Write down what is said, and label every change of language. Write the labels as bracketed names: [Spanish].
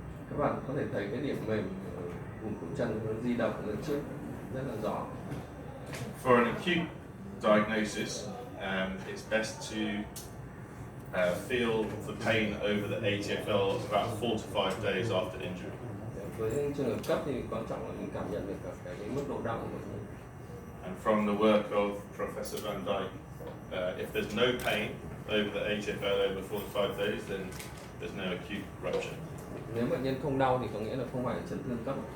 [Vietnamese] Các bạn có thể thấy cái điểm mềm vùng cổ chân nó di động lên trước rất là rõ. [English] For an acute diagnosis, it's best to feel the pain over the ATFL about 4 to 5 days after injury. [Vietnamese] Với những trường hợp cấp thì quan trọng là mình cảm nhận được cái mức độ đau của mình. [English] And from the work of Professor Van Dyke, if there's no pain over the ATFL over 4 to 5 days, then there's no acute rupture. [Vietnamese] Nếu bệnh nhân không đau thì có nghĩa là không phải chấn thương cấp.